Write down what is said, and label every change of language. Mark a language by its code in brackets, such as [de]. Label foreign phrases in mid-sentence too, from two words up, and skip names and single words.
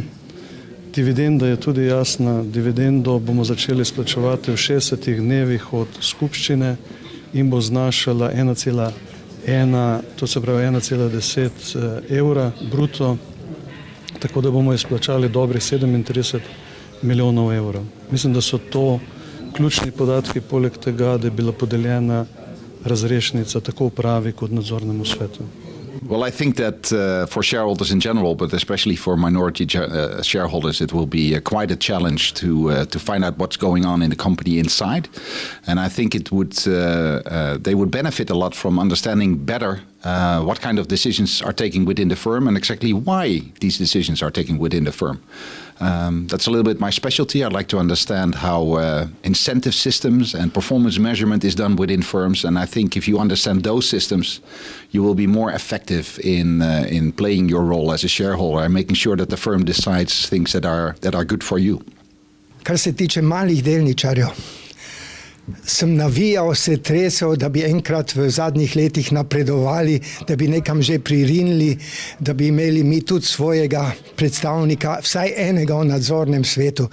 [sl] Dividenda je tudi jasna. Dividendo bomo začeli splačevati v 60 dnevih od skupščine in bo znašala 1,1, to se pravi 1,10 evra bruto, tako da bomo izplačali dobrih 37 milijonov evrov. Mislim, da so to ključni podatki, poleg tega, da je bila podeljena razrešnica tako upravi kot nadzornemu svetu. [en] Well, I think that for shareholders in general, but especially for minority shareholders, it will be quite a challenge to find out what's going on in the company inside. And I think it would they would benefit a lot from understanding better what kind of decisions are taken within the firm and exactly why these decisions are taken within the firm. That's a little bit my specialty. I'd like to understand how incentive systems and performance measurement is done within firms. And I think if you understand those systems, you will be more effective in playing your role as a shareholder and making sure that the firm decides things that are good for you. [sl] Kar se tiče malih delničarjev, sem navijal, se tresel, da bi enkrat v zadnjih letih napredovali, da bi nekam že pririnili, da bi imeli mi tudi svojega predstavnika, vsaj enega v nadzornem svetu.